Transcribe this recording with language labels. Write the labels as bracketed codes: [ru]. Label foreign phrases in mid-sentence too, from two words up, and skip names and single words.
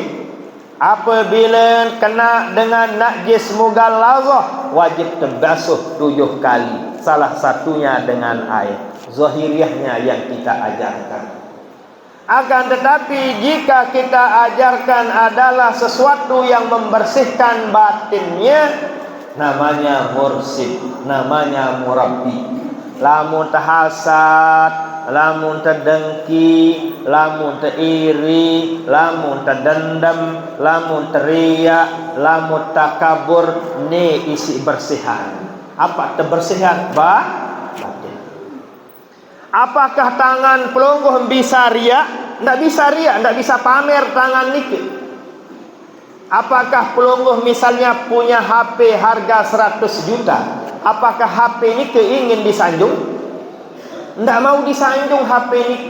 [id] Apabila kena dengan najis mughallazah, wajib terbasuh 7 kali. Salah satunya dengan air. Zahiriyahnya yang kita ajarkan. Akan tetapi jika kita ajarkan adalah sesuatu yang membersihkan batinnya, namanya mursyid, namanya murabbi. Lamun terhasad, lamun terdengki, lamun teriri, lamun terdendam, lamun teriak, lamun takabur, ni isi bersihan. Apa terbersihan? Batin. Apakah tangan pelungguh bisa riak? Tidak bisa riak, tidak bisa pamer tangan niki. Apakah pelungguh misalnya punya HP harga 100 juta? Apakah HP niki ingin disanjung? Tidak mau disanjung HP niki.